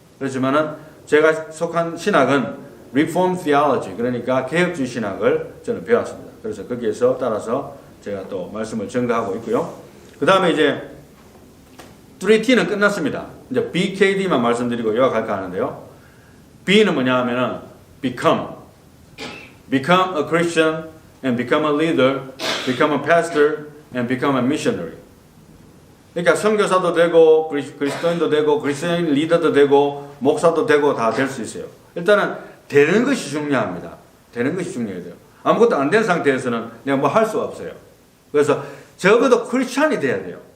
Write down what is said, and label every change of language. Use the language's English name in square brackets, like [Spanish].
[Korean] 그렇지만은 제가 속한 신학은 Reformed Theology, 그러니까 개혁주의 신학을 저는 배웠습니다. 그래서 거기에서 따라서 제가 또 말씀을 전가하고 있고요. 그 다음에 이제 3T는 끝났습니다. 이제 BKD만 말씀드리고 요약할까 하는데요. B는 뭐냐 하면은 [English] become a Christian and become a leader, become a pastor and become a missionary. [Korean] 그러니까 선교사도 되고 그리스도인도 되고 그리스도인 리더도 되고 목사도 되고 다 될 수 있어요. 일단은 되는 것이 중요합니다. 되는 것이 중요해요. 아무것도 안 된 상태에서는 내가 뭐 할 수가 없어요. 그래서 적어도 크리스찬이 돼야 돼요.